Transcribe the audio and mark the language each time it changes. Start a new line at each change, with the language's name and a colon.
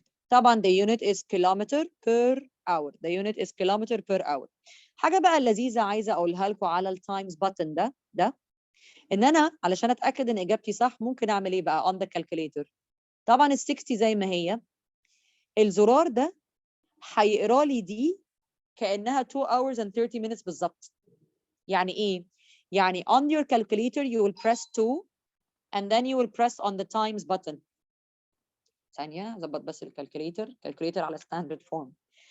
Arabic: طبعا
English: the unit is kilometer per hour. The unit is kilometer per hour.
Arabic: حاجة بقى اللذيذة عايزة أقولها لكم على التايمز بutton ده إن أنا علشان أتأكد إن إجابتي صح ممكن أعمل إيه بقى
English: on the calculator.
Arabic: طبعا ال 60 زي ما هي، الزرار ده هيقرا لي دي كأنها
English: 2 hours and 30 minutes
Arabic: بالظبط. يعني إيه؟ يعني
English: on your calculator you will press 2 and then you will press on the times button.
Arabic: ثانية أظبط بس الكالكوليتر على standard form.